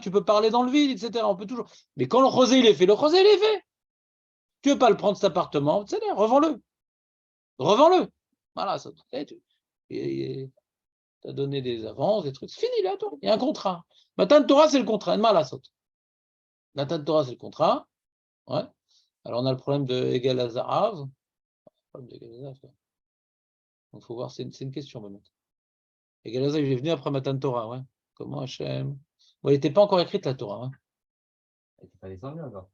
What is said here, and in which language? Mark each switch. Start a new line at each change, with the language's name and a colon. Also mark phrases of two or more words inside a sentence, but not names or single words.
French: Tu peux parler dans le vide, etc. On peut toujours. Mais quand le rosé il est fait, le rosé il est fait. Tu ne veux pas le prendre cet appartement, c'est bien, revends-le. Revends-le. Voilà, ça. Tu as donné des avances, des trucs. C'est fini là, toi. Il y a un contrat.
Hebrew: מתן תורה,
French: c'est le contrat.
Hebrew: מה לעשות. מתן תורה,
French: c'est le contrat. Ouais. Alors on a le problème de
Hebrew: עגל הזהב.
French: Donc il faut voir, c'est une question maintenant.
Hebrew: עגל הזהב,
French: il est venu après
Hebrew: מתן תורה.
French: Ouais. Comment Hachem. Ouais, il n'était pas encore écrite la Torah. Hein. Elle n'était pas descendue encore.